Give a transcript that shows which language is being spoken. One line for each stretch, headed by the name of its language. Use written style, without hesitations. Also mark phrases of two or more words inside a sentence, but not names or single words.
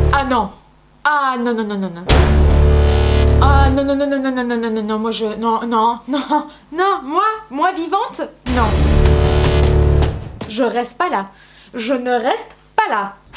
French: non. Ah non, non, non, non, non. Ah non, non, non, non, non, non, non, non, non, non, moi je... Non, non, non, non, moi vivante? Non. Je reste pas là. Je ne reste pas là.